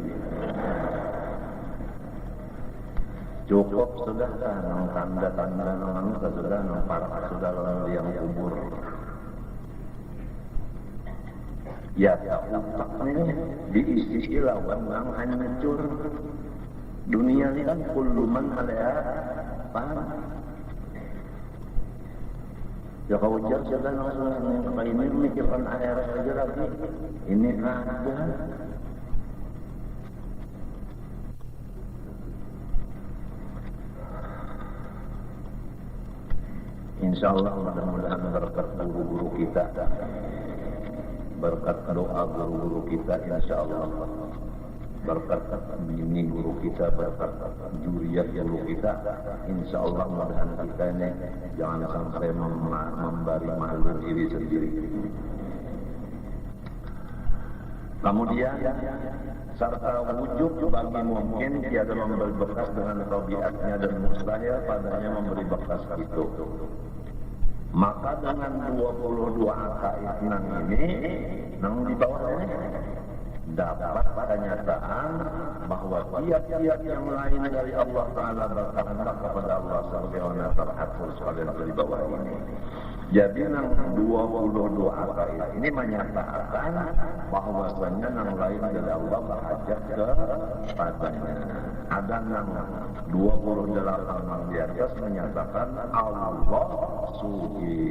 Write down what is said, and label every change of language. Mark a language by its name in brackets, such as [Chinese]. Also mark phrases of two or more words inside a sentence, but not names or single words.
[Banjar] Cukup sudah kan tanda-tanda nang sudah nang parah sudah orang yang kubur. Ya utak ini diisi lawan nang hancur. Dunia ini kan [Arabic] kullu man alaiha fan. [Banjar] Ya kau ujar sudah langsung apa ini mikirkan akhirat saja lagi. Ini ada. Insyaallah mudah-mudahan berkat guru-guru kita, berkat doa guru-guru kita, insyaallah berkat bini guru kita, berkat juriyat guru kita, insyaallah mudah-mudahan kita ini jangan sampai membari malu diri sendiri. Kemudian serta wujud bagi mungkin tiada memberi bekas dengan tabiatnya dan mustahil padanya memberi bekas itu. Maka dengan 22 akaid nang ini, nang di bawah ini dapat kenyataan bahwa tiap-tiap yang lain dari Allah Ta'ala berkehendak kepada Allah sebagaimana teratur sekalian di bawah ini. Jadi nang 22 akaid ini menyatakan bahwasanya nang lain dari Allah berhajat kepadanya. Ada nang 28 nang di atas menyatakan Allah suci.